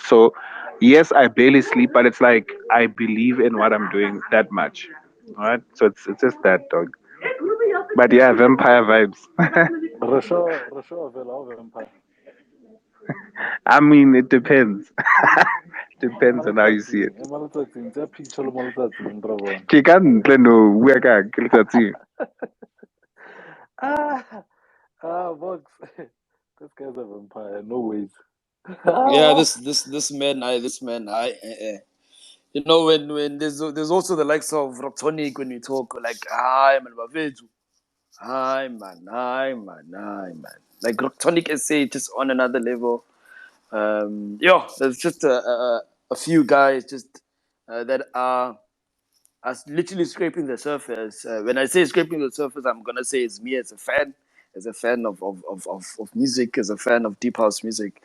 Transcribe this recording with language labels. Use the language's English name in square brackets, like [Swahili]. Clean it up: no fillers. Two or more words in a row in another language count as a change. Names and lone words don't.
[English] So, yes, I barely sleep, but it's like I believe in what I'm doing that much. All right. So it's just that, dog. But yeah, vampire vibes. Rasho Vela Empire. I mean, it depends. Depends on how you see it. Malutatsing, it's a picture of Malutatsing, Brabon. [Southern Sotho] Ke ka ntle no, bua ka ke letsatsi. [English] Vox. This guy's a vampire. No ways. Yeah, this man, you know, when there's also the likes of Rocktonic when we talk like, hi man, Bavetu. Hi man, hi man, hi man. Like Rocktonic SA just on another level. There's just a few guys just that are literally scraping the surface. When I say scraping the surface, I'm gonna say it's me as a fan of music, as a fan of deep house music.